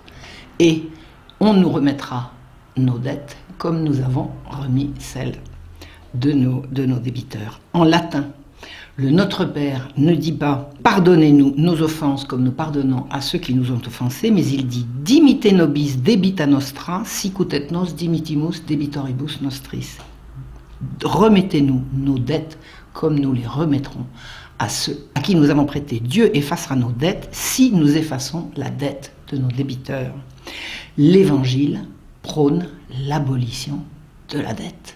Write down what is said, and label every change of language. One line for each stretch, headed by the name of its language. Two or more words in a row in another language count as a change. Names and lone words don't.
French: Et on nous remettra nos dettes comme nous avons remis celles de nos débiteurs. En latin, le Notre Père ne dit pas « Pardonnez-nous nos offenses comme nous pardonnons à ceux qui nous ont offensés », mais il dit «
Latin: Dimite nobis debita nostra, sicut et nos dimitimus debitoribus nostris ».
French: Remettez-nous nos dettes comme nous les remettrons à ceux à qui nous avons prêté. Dieu effacera nos dettes si nous effaçons la dette de nos débiteurs. L'Évangile prône l'abolition de la dette.